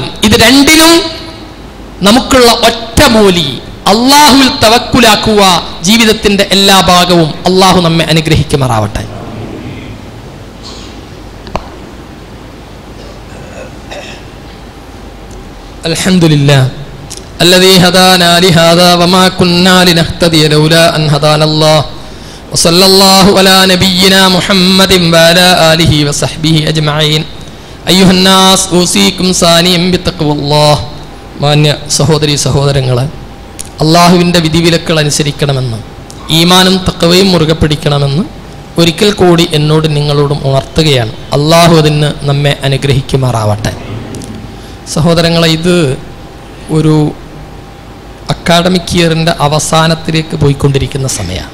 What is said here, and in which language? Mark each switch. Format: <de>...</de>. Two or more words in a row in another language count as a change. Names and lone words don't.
<ml>ഇത് രണ്ടിനും നമുക്കുള്ള ഒറ്റമൂലി അള്ളാഹുവിൽ തവക്കുലാക്കുക. ജീവിതത്തിന്റെ എല്ലാ ഭാഗവും അള്ളാഹു നമ്മെ അനുഗ്രഹിക്കുമാറാവട്ടെ.</ml> <ar>അൽഹംദുലില്ലാഹ് الذي هدانا لهذا وما كنا لنهتدي لولا أن هدانا الله وصلى الله على نبينا محمد وعلى آله وصحبه أجمعين أيها الناس أوصيكم ثانيا بتقوى الله.</ar> <ml>മാന്യ സഹോദരി സഹോദരങ്ങളെ, അള്ളാഹുവിൻ്റെ വിധിവിലക്കൾ അനുസരിക്കണമെന്ന്, ഈമാനും തഖ്വയും മുറുകെ പിടിക്കണമെന്ന് ഒരിക്കൽ കൂടി എന്നോടും നിങ്ങളോടും ഉണർത്തുകയാണ്. അള്ളാഹു അതിന് നമ്മെ അനുഗ്രഹിക്കുമാറാവട്ടെ. സഹോദരങ്ങളെ, ഇത് ഒരു അക്കാഡമിക് ഇയറിൻ്റെ അവസാനത്തിലേക്ക് പോയിക്കൊണ്ടിരിക്കുന്ന സമയമാണ്.</ml>